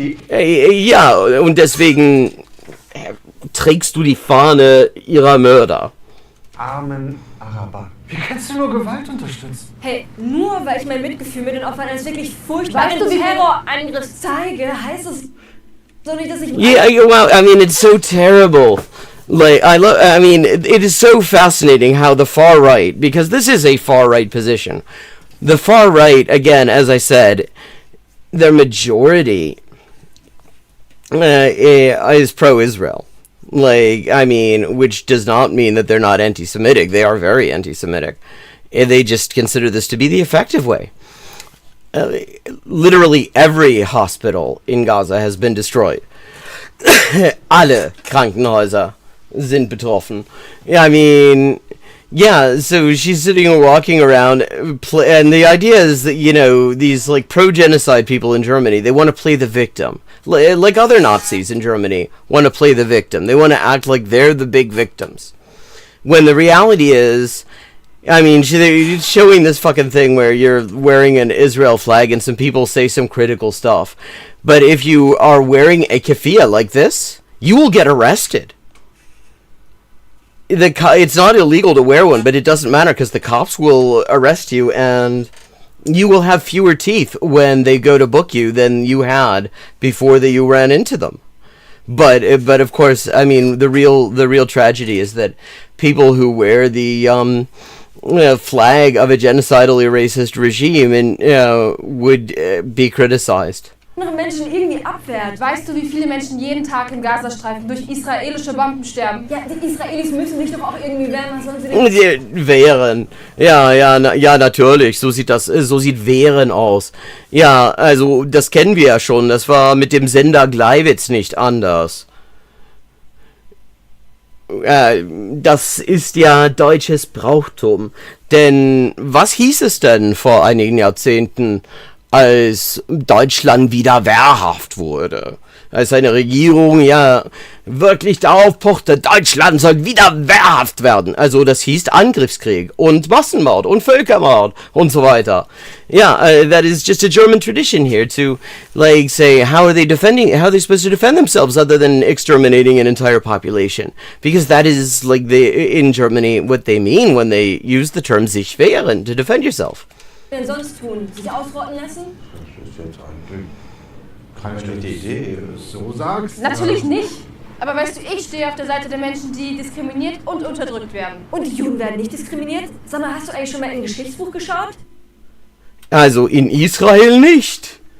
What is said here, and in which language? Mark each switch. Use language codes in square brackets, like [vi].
[de] Ja, und deswegen trägst du die Fahne ihrer Mörder. Armen Araber. Wie kannst du nur Gewalt unterstützen? Hey, nur weil ich mein Mitgefühl mit den Opfern eines wirklich furchtbaren Terrorangriffs zeige, heißt es doch nicht, dass ich... [en] Yeah, well, I mean, it's so terrible. Like, I mean, it is so fascinating how the far right, because this is a far right position. The far right, again, as I said, their majority is pro-Israel. Like, I mean, which does not mean that they're not anti-Semitic. They are very anti-Semitic. They just consider this to be the effective way. Literally every hospital in Gaza has been destroyed. [de] Alle Krankenhäuser sind betroffen. [en] I mean, yeah, so she's sitting and walking around, and the idea is that, you know, these, like, pro-genocide people in Germany, they want to play the victim. Like other Nazis in Germany want to play the victim. They want to act like they're the big victims. When the reality is, I mean, they're showing this fucking thing where you're wearing an Israel flag and some people say some critical stuff. But if you are wearing a keffiyeh like this, you will get arrested. it's not illegal to wear one, but it doesn't matter because the cops will arrest you and you will have fewer teeth when they go to book you than you had before that you ran into them. But of course, I mean, the real tragedy is that people who wear the flag of a genocidally racist regime would be criticized. [de] Andere Menschen irgendwie abwehrt. Weißt du, wie viele Menschen jeden Tag im Gazastreifen durch israelische Bomben sterben? Ja, die Israelis müssen sich doch auch irgendwie wehren. Was sollen sie denn? Wehren. Ja, natürlich. So sieht Wehren aus. Ja, also, das kennen wir ja schon. Das war mit dem Sender Gleiwitz nicht anders. Das ist ja deutsches Brauchtum. Denn was hieß es denn vor einigen Jahrzehnten, als Deutschland wieder wehrhaft wurde? Als eine Regierung ja wirklich darauf pochte, Deutschland soll wieder wehrhaft werden. Also das hieß Angriffskrieg und Massenmord und Völkermord und so weiter. [en] Yeah, that is just a German tradition here to like say how are they supposed to defend themselves other than exterminating an entire population? Because that is like in Germany what they mean when they use the term sich wehren, to defend yourself. [de] denn sonst tun? Sich ausrotten lassen? Das ist jetzt eigentlich keine schlechte Idee, wenn du es so sagst. Natürlich nicht. Aber weißt du, ich stehe auf der Seite der Menschen, die diskriminiert und unterdrückt werden. Und die Juden werden nicht diskriminiert? Sag mal, hast du eigentlich schon mal in ein Geschichtsbuch geschaut? Also in Israel nicht.